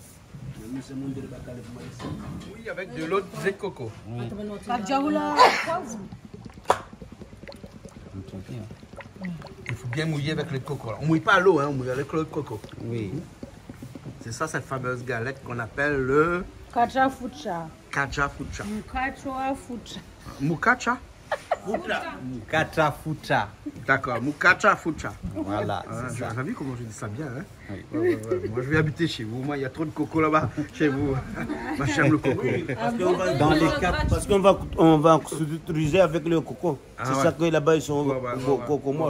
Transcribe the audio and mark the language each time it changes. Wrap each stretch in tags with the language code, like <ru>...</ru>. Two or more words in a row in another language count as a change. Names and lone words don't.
<fr>Oui, avec de l'eau de lait de coco. Oui. Il faut bien mouiller avec le coco. On ne mouille pas à l'eau, hein, on mouille avec le coco. Oui. C'est ça, cette fameuse galette qu'on appelle le Kacha fucha. kacha fucha. Mukacha fucha. Mukacha? Mukata fucha. D'accord, mukacha fucha. Voilà. Vous avez vu comment je dis ça bien, hein? Oui. Ouais. Moi, je vais habiter chez vous. Moi, il y a trop de coco là-bas, chez vous. Moi, j'aime le coco. Dans les cas, parce qu'on va s'utiliser avec le coco. C'est ça que là-bas, ils sont coco morts.</fr>